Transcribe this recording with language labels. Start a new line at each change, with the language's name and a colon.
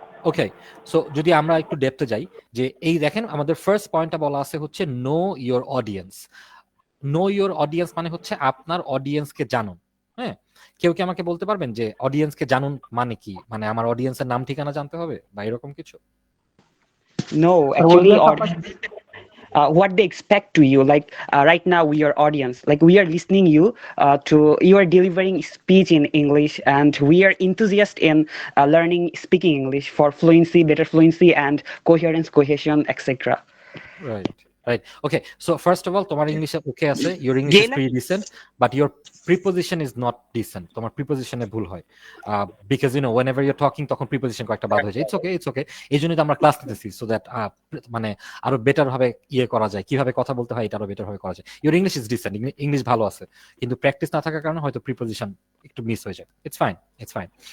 Bangla: ওকে, so যদি আমরা একটু ডেপথে যাই, যে এই দেখেন আমাদের ফার্স্ট পয়েন্টটা বলা আছে হচ্ছে know your audience. Know your audience মানে হচ্ছে আপনার অডিয়েন্সকে জানুন। হ্যাঁ, কেউ কি আমাকে বলতে পারবেন যে অডিয়েন্সকে জানুন মানে কি? মানে আমার অডিয়েন্সের নাম ঠিকানা জানতে হবে বা এরকম কিছু?
English: No, actually, what they expect to you, like right now we are audience, like we are listening you are delivering speech in English, and we are enthusiast in learning speaking English for fluency, better fluency and coherence, cohesion, etc. Right. Okay, so first of all,
Bangla: তোমার ইংলিশে ওকে আছে,
English: your English is pretty decent, but your preposition is not decent.
Bangla: তোমার প্রিপোজিশনে ভুল হয়,
English: because you know whenever you're talking
Bangla: তখন preposition কয়েকটা বাদ হয়ে যায়।
English: It's okay,
Bangla: এইজন্যই তো আমরা ক্লাস নিতেছি, so that মানে আরো বেটার ভাবে করা যায়, কিভাবে কথা বলতে হয় এটা আরো বেটার ভাবে করা যায়।
English: your English is decent,
Bangla: English ভালো আছে, কিন্তু প্র্যাকটিস না থাকার কারণে হয়তো প্রিপোজিশন একটু মিস হয়ে যায়।
English: It's fine.